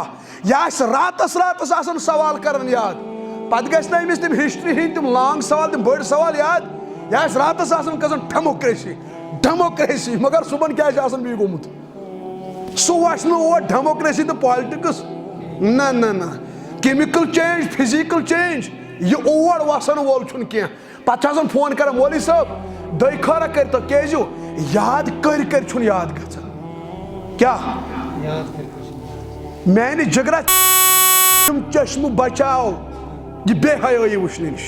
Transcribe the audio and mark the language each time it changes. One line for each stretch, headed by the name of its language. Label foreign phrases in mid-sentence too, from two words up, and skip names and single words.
Kashmiri: یہِ آسہِ راتس آسان سوال کران یاد, پتہٕ گژھِ نہٕ أمِس تِم ہسٹری ہٕنٛدۍ تِم لانگ سوال, تِم بٔڑۍ سوال یاد. یہ آسہِ راتس آسان کھسان ڈیموکریسی, مگر صبحن کیٛاہ چھُ آسان بیٚیہِ گوٚمُت؟ سُہ وَسہِ نہٕ اور ڈیموکریسی تہٕ پالٹکس, نہ
English: chemical change, physical change,
Kashmiri: یہ اور وسن وول چھُنہٕ کینٛہہ. پتہٕ چھُ آسان فون کران, مولوی صٲب دۄیہِ خٲرا کٔرتو, کیٛازِ یاد کٔرۍ چھُنہٕ یاد گژھان. کیٛاہ میانہِ جگرا چشمہٕ بچاو یہ بے حیٲیی وٕچھنہٕ نِش.